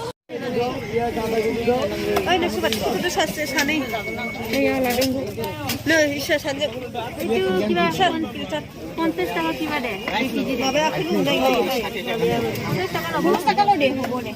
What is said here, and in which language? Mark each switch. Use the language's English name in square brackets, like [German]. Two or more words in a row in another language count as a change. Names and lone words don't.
[Bodo] ओइ नों सोरबा सासे सानै नै इसोर सानजों [Assamese] 50 টাকা কিবা দে [Bodo] माबाया आखाइ नुनाय [Assamese] 50 টাকাल' দে হ'ব দে